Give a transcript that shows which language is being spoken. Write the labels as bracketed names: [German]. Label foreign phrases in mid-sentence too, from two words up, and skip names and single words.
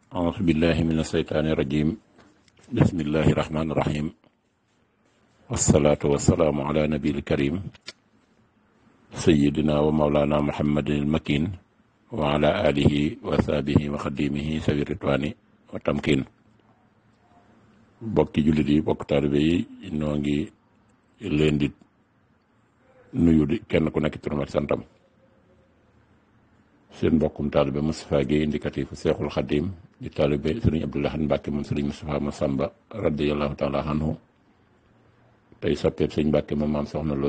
[Arabic] أعوذ بالله من الشيطان الرجيم بسم الله الرحمن الرحيم والصلاة والسلام على نبي الكريم سيدنا ومولانا محمد المكين وعلى آله وصحبه وخديمه سوي الرضوان والتمكين [Wolof] bokki jullit yi bokk taalibe yi noo ngi leen di nuyu di kenn ku nekk turam ak santam seen mbokkum taalibe Moustapha Guèye indicatif Seexul Xadim di taalibe sëriñ Abdou Lahad Mbàkke moom sëriñ Moustapha Massamba [Arabic] رضي الله تعالى عنه [Wolof] tey soppeeb sëñ Mbàkke moom maam soxna Loo